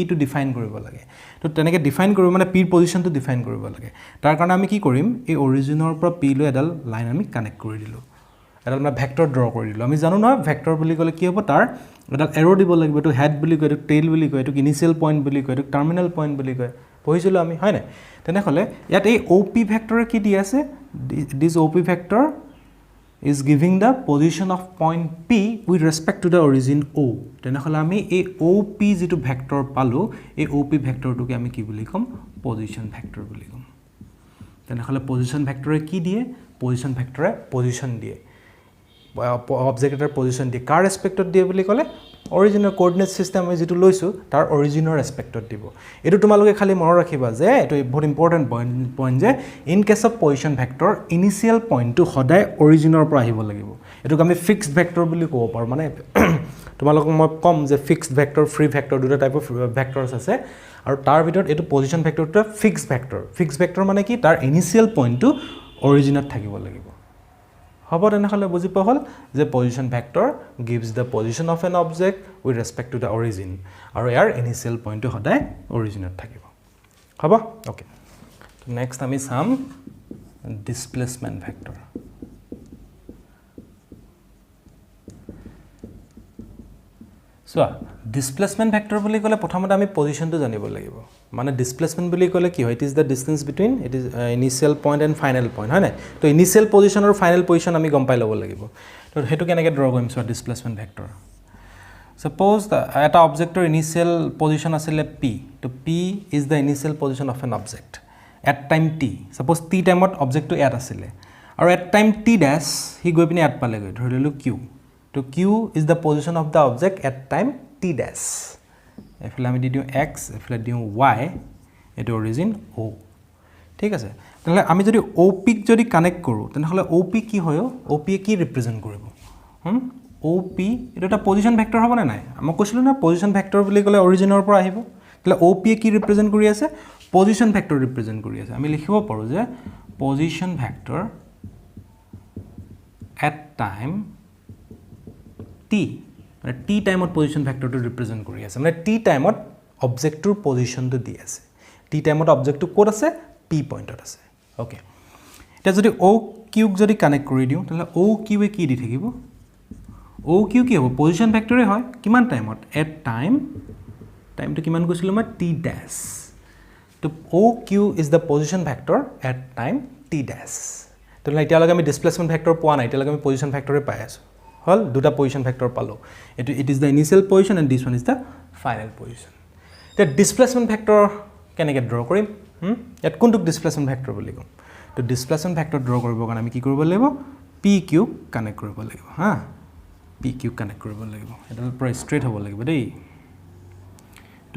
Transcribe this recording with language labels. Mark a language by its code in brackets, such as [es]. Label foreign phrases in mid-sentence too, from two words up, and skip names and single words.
[as] টো ডিফাইন কৰিব লাগে তো তেনেকে ডিফাইন কৰিব মানে p ৰ পজিশনটো ডিফাইন কৰিব লাগে তাৰ কাৰণে আমি কি কৰিম এই অৰিজিনৰ পৰা p লৈ এডাল লাইন আমি কানেক্ট কৰি দিলো এডাল মানে [en] vector draw [as] কৰি দিলো আমি জানো না ভেক্টৰ বুলি ক'লে কি হ'ব তাৰ এডাল এৰো দিব লাগিব এটো হেড বুলি কয় এটো টেইল বুলি কয় এটো [en] initial point [as] বুলি কয় এটো [en] terminal point [as] বুলি কয় পঢ়িছিলো আমি হয় না তেনেহলে ইয়াত এই [en] OP vector [as] কি দি আছে [en] this OP vector is giving the position of point P with respect to the origin O [as] তেনেহলে আমি এই OP যেটো ভেক্টৰ পালো এই OP ভেক্টৰটোকে আমি কি বুলি কম [en] position vector [as] বুলি কম তেনেহলে [en] position vectorে [as] কি দিয়ে [en] position vectorে [as] পজিশন দিয়ে অবজেক্টৰ পজিশন দি কাৰ ৰেসপেক্টত দিয়ে বুলি কলে [en] original coordinate system [as] আমি যেটো লৈছো তাৰ অৰিজিনৰ ৰেসপেক্টত দিব এটো তোমালোকে খালি মনত ৰাখিবা যে এটো বহুত ইম্পৰ্টেন্ট পইণ্ট যে [en] in case of position vector initial pointটো [as] সদায় অৰিজিনৰ পৰা আহিব লাগিব এটোক আমি [en] fixed vector [as] বুলি ক'ব পাৰো মানে তোমালোকক মই কম যে [en] fixed vector free vector দুটা type of vectors [as] আছে আৰু তাৰ ভিতৰত এটো [en] position vectorটো fixed vector [as] মানে কি তাৰ [en] initial pointটো [as] অৰিজিনত থাকিব লাগিব হ'ব তেনেহলে বুজি পোৱা হল যে [en] position vector gives the position of an object with respect to the origin [as] আৰু ইয়াৰ [en] initial pointটো [as] সদায় অৰিজিনত থাকিব হ'ব [en] okay next [as] আমি চাম [en] displacement vector so displacement vector [as] বুলি ক'লে প্ৰথমতে আমি পজিশনটো জানিব লাগিব মানে ডিসপ্লেসমেন্ট বুলি ক'লে কি হয় [en] it is the distance between it is initial point and final point [as] হয় না তো [en] initial position [as] আৰু [en] final position [as] আমি গম পাই ল'ব লাগিব তো হেতু কেনেকৈ ড্ৰ কৰিম [en] so displacement vector suppose [as] এটা [en] objectৰ initial position [as] আছিল p তো [en] p is the initial position of an object at time t suppose t [as] টাইমত অবজেক্টটো ইয়াত আছিল আৰু [en] at time t dash [as] হি গৈ পিনে ইয়াত পালেগৈ ধৰি ললো q তো [en] q is the position of the object at time t dash [as] এফালে আমি দি দিও x এফালে দিও y এটো অৰিজিন o ঠিক আছে তাহলে আমি যদি op ক যদি কানেক্ট কৰো তেনেহলে op কি হয় op কি ৰিপ্ৰেজেন্ট কৰিব op এটা এটা [en] position vector [as] হ'ব না নাই আমি কৈছিলো না [en] position vector [as] বুলি ক'লে অৰিজিনৰ পৰা আহিব তাহলে op কি ৰিপ্ৰেজেন্ট কৰি আছে [en] position vector [as] ৰিপ্ৰেজেন্ট কৰি আছে আমি লিখিব পাৰো যে [en] position vector at time t [as] মানে t টাইমত [en] position vectorটো [as] ৰিপ্ৰেজেন্ট কৰি আছে মানে t টাইমত অবজেক্টৰ পজিশনটো দি আছে t টাইমত অবজেক্টটো ক'ত আছে p পইণ্টত আছে ওকে এটা যদি o q যদি কানেক্ট কৰি দিও তাহলে o q এ কি দি থাকিব o q কি হ'ব [en] position vectorে [as] হয় কিমান টাইমত [en] at timeটো [as] কিমান কৈছিলো মই t ড্যাশ তো o q [en] is the position vector at time t dash [as] তাহলে এতিয়ালৈকে আমি [en] displacement vector [as] পোৱা নাই এতিয়ালৈকে আমি [en] position vectorে [as] পাই আছো হল দুটা [en] position vector [as] পালো it [en] is the initial position and this one is the final position the displacement vector [as] কেনেকৈ ড্ৰ কৰিম ইয়াত কোনটো [en] displacement vector [as] বুলি কম তো [en] displacement vector draw কৰিব [as] কাৰণে আমি কি কৰিব লাগিব pq কানেক্ট কৰিব লাগিব হা pq কানেক্ট কৰিব লাগিব এটা পুৰা ষ্ট্ৰেট হ'ব লাগিব দেই তো